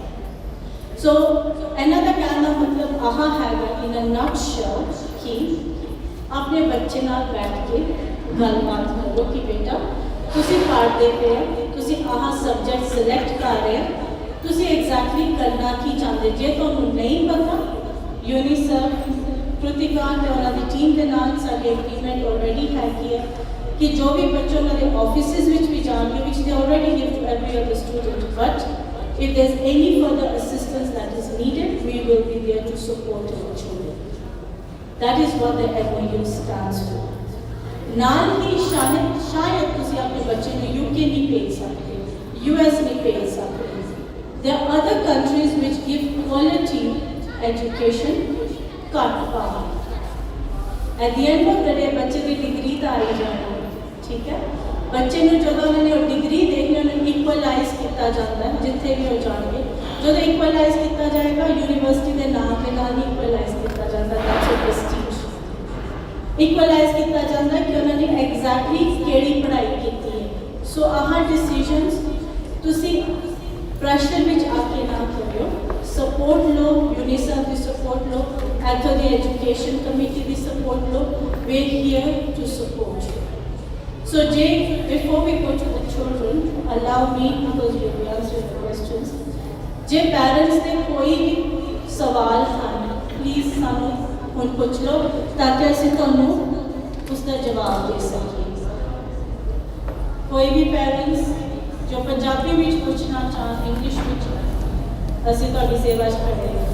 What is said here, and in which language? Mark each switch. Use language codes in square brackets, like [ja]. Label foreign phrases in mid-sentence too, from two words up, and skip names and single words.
[pa] ਸੋ ਇਹਨਾਂ ਦਾ ਕਹਿਣ ਦਾ ਮਤਲਬ ਆਹ ਹੈਗਾ [en] in a nutshell [pa] ਕਿ ਆਪਣੇ ਬੱਚੇ ਨਾਲ ਬੈਠ ਕੇ ਗੱਲਬਾਤ ਕਰੋ ਕਿ ਬੇਟਾ ਤੁਸੀਂ ਪੜ੍ਹਦੇ ਪਏ ਹੋ, ਤੁਸੀਂ ਆਹ ਸਬਜੈਕਟ ਸਿਲੈਕਟ ਕਰ ਰਹੇ ਹੋ, ਤੁਸੀਂ ਐਗਜ਼ੈਕਟਲੀ ਕਰਨਾ ਕੀ ਚਾਹੁੰਦੇ। ਜੇ ਤੁਹਾਨੂੰ ਨਹੀਂ ਪਤਾ, ਯੂਨੀਸਰ ਕ੍ਰਿਤਿਕਾ ਤੇ ਉਹਨਾਂ ਦੀ ਟੀਮ ਦੇ ਨਾਲ ਸਾਡੀ ਐਗਰੀਮੈਂਟ ਆਲਰੇਡੀ ਹੈਗੀ ਹੈ ਕਿ ਜੋ ਵੀ ਬੱਚੇ ਉਹਨਾਂ ਦੇ ਆਫਿਸਿਸ ਵਿੱਚ ਵੀ ਜਾਣਗੇ, [en] which they already give to every other student, but if there's any further assistance that is needed, we will be there to support our children. That is what the MOU stands for. [pa] ਨਾਲ ਹੀ ਸ਼ਾਇਦ ਤੁਸੀਂ ਆਪਣੇ ਬੱਚੇ ਨੂੰ UK ਨਹੀਂ ਭੇਜ ਸਕਦੇ, US ਨਹੀਂ ਭੇਜ ਸਕਦੇ। [en] There are other countries which give quality education [pa] ਘੱਟ ਭਾਅ। [en] At the end of the day [pa] ਬੱਚੇ ਦੀ ਡਿਗਰੀ ਤਾਂ ਆਈ ਜਾਣੀ, ਠੀਕ ਹੈ। ਬੱਚੇ ਨੂੰ ਜਦੋਂ ਉਹਨਾਂ ਨੇ ਉਹ ਡਿਗਰੀ ਦੇਖਣੀ, ਉਹਨਾਂ ਨੂੰ ਇਕੁਅਲਾਈਜ਼ ਕੀਤਾ ਜਾਂਦਾ ਹੈ ਜਿੱਥੇ ਵੀ ਉਹ ਜਾਣਗੇ। ਜਦੋਂ ਇਕੁਅਲਾਈਜ਼ ਕੀਤਾ ਜਾਏਗਾ, ਯੂਨੀਵਰਸਿਟੀ ਦੇ ਨਾਮ ਦੇ ਨਾਲ ਹੀ ਇਕੁਅਲਾਈਜ਼ ਕੀਤਾ ਜਾਂਦਾ ਹੈ, [en] that's a prestige. [pa] ਇਕੁਅਲਾਈਜ਼ ਕੀਤਾ ਜਾਂਦਾ ਕਿ ਉਹਨਾਂ ਨੇ ਐਗਜ਼ੈਕਟਲੀ ਕਿਹੜੀ ਪੜ੍ਹਾਈ ਕੀਤੀ ਹੈ। ਸੋ ਆਹ ਡਿਸੀਜਨਸ ਤੁਸੀਂ ਪ੍ਰੈਸ਼ਰ ਵਿੱਚ ਆ ਕੇ ਨਾ ਕਰਿਓ, ਸਪੋਰਟ ਲਓ, ਯੂਨੀਸੈਫ ਦੀ ਸਪੋਰਟ ਲਓ, ਇੱਥੋਂ ਦੀ ਐਜੂਕੇਸ਼ਨ ਕਮੇਟੀ ਦੀ ਸਪੋਰਟ ਲਓ। [en] we here to support you. So Jay, before we go to the children, allow me, because we will answer the questions. [pa] ਜੇ parents ਦੇ ਕੋਈ ਵੀ ਸਵਾਲ ਹਨ, please ਸਾਨੂੰ ਹੁਣ ਪੁੱਛ ਲਓ ਤਾਂ ਕਿ ਅਸੀਂ ਤੁਹਾਨੂੰ ਉਸ ਦਾ ਜਵਾਬ ਦੇ ਸਕੀਏ। ਕੋਈ ਵੀ parents ਜੋ ਪੰਜਾਬੀ ਵਿੱਚ ਪੁੱਛਣਾ ਚਾਹਣ, ਇੰਗਲਿਸ਼ ਵਿੱਚ, ਅਸੀਂ ਤੁਹਾਡੀ ਸੇਵਾ 'ਚ ਖੜੇ ਹਾਂ।